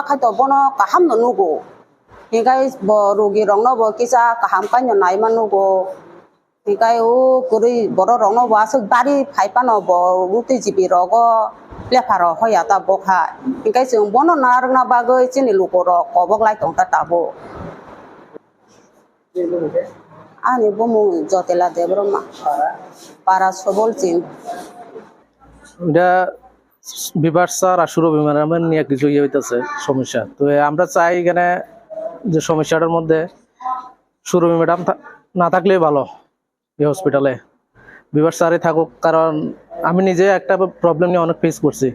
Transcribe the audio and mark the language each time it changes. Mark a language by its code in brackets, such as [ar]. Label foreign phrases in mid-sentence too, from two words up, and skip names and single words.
[trp] खायतो बनो काहाम न नुगो हिंगाय ब रोगी रंगनो ब किसा काहाम कान्यो नायमा नुगो हिंगाय ओ गुरै बर रंगनो वासो बारि फायपानो ब मुति जिबि रग लेफार होयाता बखा हिंगाय जों बनो नारना बागै जिनि लोकर कबक लाय तंता ताबो आनि बमु जतेला देब्रमा पारा सबल जिं [bn] এটা বিভার স্যার আর সুরভি ম্যাডামের নিয়ে কিছু ইয়ে হইতেছে সমস্যা। তো আমরা চাই এখানে যে সমস্যাটার মধ্যে সুরভি ম্যাডাম না থাকলেই ভালো এই হসপিটালে, বিভার স্যারই থাকুক। কারণ আমি নিজে একটা প্রবলেম নিয়ে অনেক ফেস করছি।